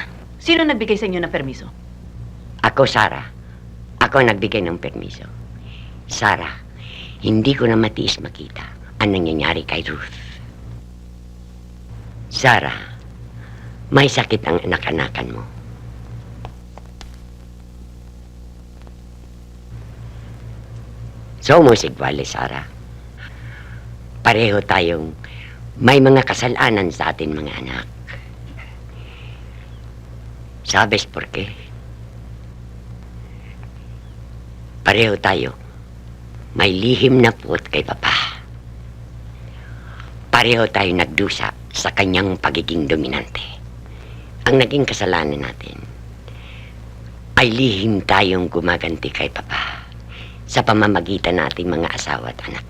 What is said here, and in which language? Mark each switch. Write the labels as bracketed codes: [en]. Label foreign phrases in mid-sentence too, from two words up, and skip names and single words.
[tl] Sino nagbigay sa inyo ng permiso? Ako, Sarah. Ako ang nagbigay ng permiso. Sarah, hindi ko na matiis makita ang nangyayari kay Ruth. Sarah, may sakit ang anak-anakan mo. [es] Somos iguales, Sarah. [tl] Pareho tayong may mga kasalanan sa atin mga anak. [es] Sabes por qué? [tl] Pareho tayo. May lihim na puot kay Papa. Pareho tayo nagdusa sa kanyang pagiging dominante. Ang naging kasalanan natin ay lihim tayong gumaganti kay Papa sa pamamagitan nating mga asawa at anak.